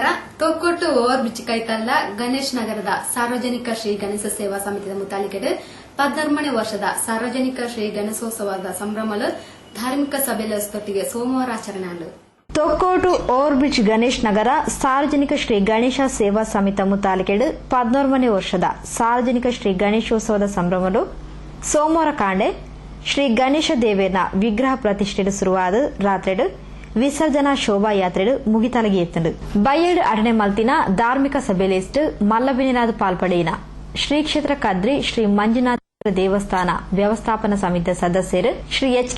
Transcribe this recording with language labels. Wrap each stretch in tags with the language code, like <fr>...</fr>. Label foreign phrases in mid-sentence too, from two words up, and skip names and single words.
<tcy>ತೊಕ್ಕೊಟ್ಟು ಓವರ್ ಬ್ರಿಡ್ಜ್ ಕೈತಲ್ಲ ಗಣೇಶ್ ನಗರದ ಸಾರ್ವಜನಿಕ ಶ್ರೀ ಗಣೇಶ ಸೇವಾ ಸಮಿತಿಯ ಮುತಾಲಿಕೆಡೆ 14ನೇ ವರ್ಷದ ಸಾರ್ವಜನಿಕ ಶ್ರೀ ಗಣೇಶೋತ್ಸವದ ಸಂಭ್ರಮಲು ಧಾರ್ಮಿಕ ಸಭೆಯೊಟ್ಟಿಗೆ ಸೋಮವಾರ ಆಚರಣೆ ಆಲು. ತೊಕ್ಕೋಟು ಓವರ್ ಬ್ರಿಡ್ಜ್ ಗಣೇಶ್ ನಗರ ಸಾರ್ವಜನಿಕ ಶ್ರೀ ಗಣೇಶ ಸೇವಾ ಸಮಿತಿ ಮುತಾಲಿಕೆಡು 14ನೇ ವರ್ಷದ ಸಾರ್ವಜನಿಕ ಶ್ರೀ ಗಣೇಶೋತ್ಸವದ ಸಂಭ್ರಮಲು ಸೋಮವಾರ ಕಾಂಡೆ ಶ್ರೀ ಗಣೇಶ ದೇವೇರ್ನ ವಿಗ್ರಹ ಪ್ರತಿಷ್ಠೆಡು ಶುರುವಾದ ರಾತ್ರೆಡು ವಿಸರ್ಜನಾ ಶೋಭಾಯಾತ್ರೆಡು ಮುಗಿತಲಗಿ ಎತ್ತಂಡು ಬಯ್ಯಡು ಅಡನೆ ಮಲ್ತಿನ ಧಾರ್ಮಿಕ ಸಭೆಲೆಸ್ಟ್ ಮಲ್ಲಬಿನಿನಾದ ಪಾಲ್ಪಡೆಯಿನ ಶ್ರೀ ಕ್ಷೇತ್ರ ಕದ್ರಿ ಶ್ರೀ ಮಂಜುನಾಥ ದೇವಸ್ಥಾನ ವ್ಯವಸ್ಥಾಪನಾ ಸಮಿತಿಯ ಸದಸ್ಯರು ಶ್ರೀ ಎಚ್.ಕೆ.</tcy>